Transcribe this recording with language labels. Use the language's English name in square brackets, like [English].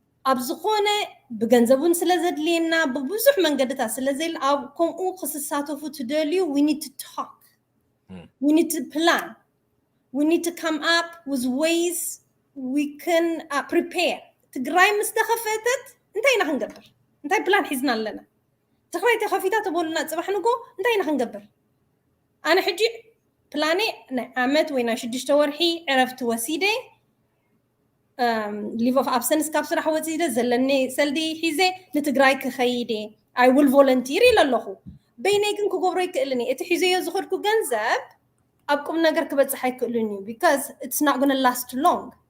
[Tigrinya] ኣብ ዝኾነ ብገንዘቡን ስለዘድልየና ብብዙሕ መንገድታት ስለዘይል ኣብ ከምኡ ክስሳተፉ ትደልዩ [English] we need to talk. We need to plan. We need to come up with ways we can prepare. [Tigrinya] ትግራይ ምስ ተኸፈተት እንታይ ኢና ክንገብር? እንታይ ፕላን ሒዝና ኣለና? ትግራይ ተኸፊታ ተቦልና ፅባሕ ንጎ እንታይ ኢና ክንገብር? ኣነ ሕጂ ፕላኔ ናይ ዓመት ወይ ናይ 6 ወርሒ ዕረፍቲ ወሲደ [English] leave of absence [Tigrinya] ካብ ስራሕ ወሲደ ዘለኒ ሰልዲ ሒዘ ንትግራይ ክኸይደ [English] I will volunteer [Tigrinya] ኢለለኹ በይነይ ግን ክገብሮ ይክእልኒ እቲ ሒዘዮ ዝኸድኩ ገንዘብ ኣብ ቁም ነገር ክበፅሕ ኣይክእልን እዩ [English] because it's not going to last long.